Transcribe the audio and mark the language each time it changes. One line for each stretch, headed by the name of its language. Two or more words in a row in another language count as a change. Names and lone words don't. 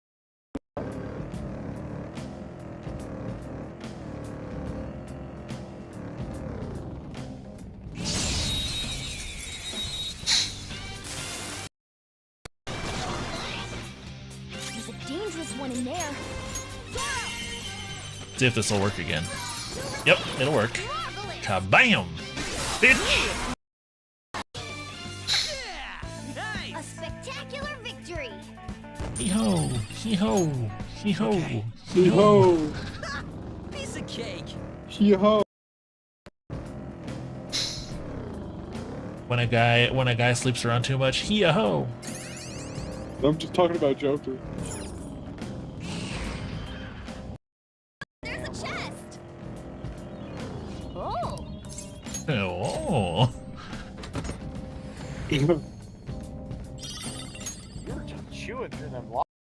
English: There's a dangerous one in there. See if this will work again. Yep, it'll work. Kabam! Bitch! A spectacular victory. Hee-ho! Hee-ho! Hee-ho! Okay. Hee-ho! Piece of cake. Hee-ho! When a guy sleeps around too much, hee-ho! I'm just talking about Joker. There's a chest. Oh. Oh. You're just chewing through them locks.